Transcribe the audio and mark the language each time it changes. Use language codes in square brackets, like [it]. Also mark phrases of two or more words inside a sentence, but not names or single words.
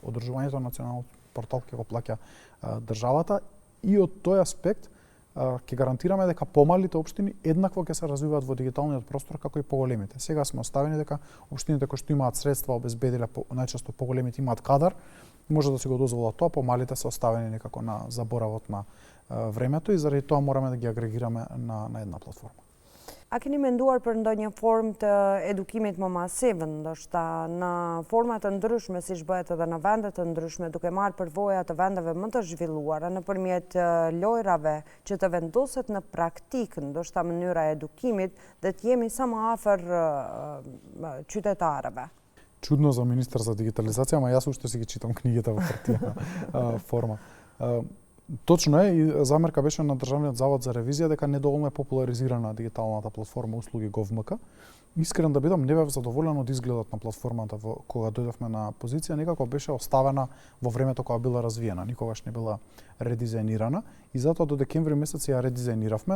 [mk] Одржувањето на националниот портал ќе го плаќа државата и од тој аспект ќе гарантираме дека помалите општини еднакво ќе се развиваат во дигиталниот простор како и поголемите. Сега сме оставени дека општините кои што имаат средства обезбедиле, најчесто поголемите имаат кадар, може да си го дозволат тоа, помалите се оставени некако на заборавот на времето и заради тоа мораме да ги агрегираме на една платформа. [sq] A keni menduar për ndonjë formë të edukimit më masiv, ndoshta në forma të ndryshme, siç bëhet edhe në vende të ndryshme, duke marrë përvoja të vendeve më të zhvilluara nëpërmjet lojrave që të vendoset në praktikë, ndoshta mënyra e edukimit dhe të jemi sa më afër qytetarëve? [mk] Чудно за министар за дигитализација, ама јас уште си ги читам книгите во хартиена форма. Точно е, и замерка беше на Државниот завод за ревизија дека недоволно е популаризирана дигиталната платформа услуги GovMK. Искрен да бидам, не бев задоволен од изгледот на платформата кога дојдовме на позиција, некако беше оставена во времето кога била развиена, никогаш не била редизајнирана и затоа до декември месец ја редизајниравме.